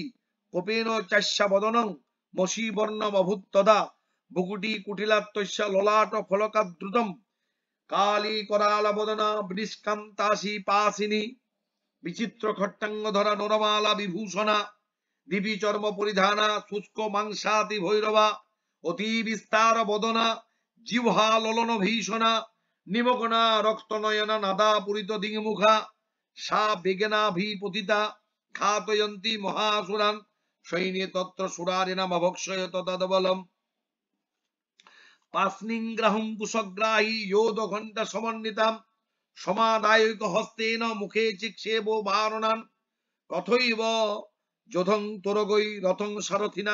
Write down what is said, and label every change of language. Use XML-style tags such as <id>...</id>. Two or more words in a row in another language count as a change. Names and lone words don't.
<sa>কোপেন চাস্যা বদনং মশীবর্ণমভূত্তদা ভুকুটি কুটিলাত্তস্য ললাট ফলকাদ্রুতম কালী করালবদনা বৃষ্কান্তাসি পাসিনী বিচিত্র খট্টাঙ্গধরা নরমালা বিভূষণা দিবি চর্ম পরিধানা শুষ্ক মাংসাতি ভৈরবা অতি বিস্তার বদনা জিহ্বা ললন ভীষণা নিমগ্না রক্তনয়না নাদা পুরিত দিংমুখা সা বেগেনাভিপতিতা ঘাতয়ন্তি মহাসুরান সৈন্যে তত্র সুরারিণামভক্ষয়ত তদবলম পাস্নিগ্রাহং কুশগ্রাহী যোধ ঘণ্টা সমন্বিতাম সমাদায়ৈক হস্তেন মুখে চিক্ষেপো বারণান তথৈব যোধং তোরগৈ রথং সারথিনা</sa>